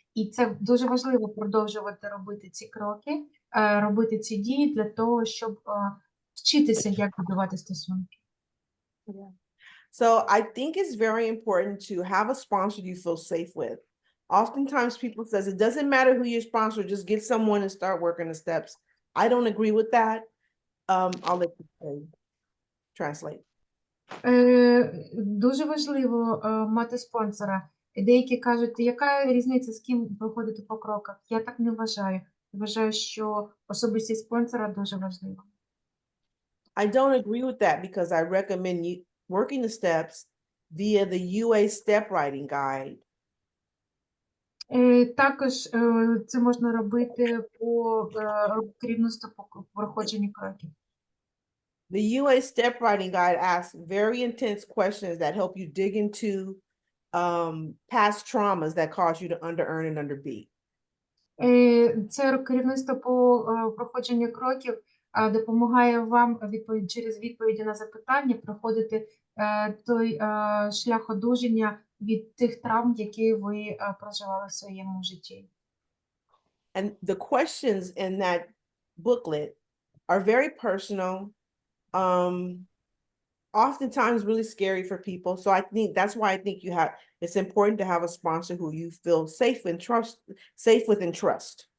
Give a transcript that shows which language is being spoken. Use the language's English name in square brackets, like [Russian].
[Ukrainian] І це дуже важливо продовжувати робити ці кроки, робити ці дії для того, щоб вчитися, як будувати стосунки. [English] Yeah. So I think it's very important to have a sponsor you feel safe with. Oftentimes people says it doesn't matter who your sponsor, just get someone and start working the steps. I don't agree with that. I'll let you translate. [Ukrainian] Дуже важливо мати спонсора. Деякі кажуть, яка різниця, з ким виходити по кроках? Я так не вважаю. Вважаю, що особистість спонсора дуже важлива. [English] I don't agree with that because I recommend you working the steps via the UA step writing guide. [Ukrainian] Також це можна робити по керівництву по проходженню кроків. [English] The UA step writing guide asks very intense questions that help you dig into past traumas that cause you to under earn and underbeat. [Ukrainian] Це керівництво по проходженню кроків допомагає вам через відповіді на запитання проходити той шлях одужання від тих травм, які ви проживали в своєму житті. [English] And the questions in that booklet are very personal, oftentimes really scary for people. So I think that's why I think it's important to have a sponsor who you feel safe with and trust.